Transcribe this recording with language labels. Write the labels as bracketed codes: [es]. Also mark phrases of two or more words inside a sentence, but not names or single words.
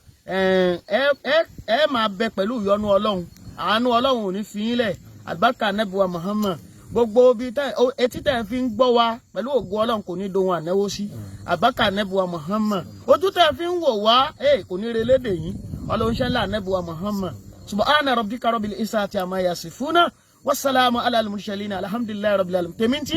[yo] ẹ máa bẹ pẹ̀lú ìyọ́nú Ọlọ́run àánú Ọlọ́run ò ní fi yín lẹ̀ àlùbáríkà nẹ́bùwà Muhammad gbogbo bí etí tẹ̀ fi ń gbọ́ wa pẹ̀lú ògo Ọlọ́run kò ní dohun ànáwó sí àlùbáríkà nẹ́bùwà Muhammad ojú tẹ̀ fi ń wò wá kò ní relédè yín Ọlọ́run ṣẹlẹ̀ nẹ́bùwà Muhammad [ar] سبحان ربك رب العزة عما يصفون والسلام على المرسلين الحمد لله رب العالمين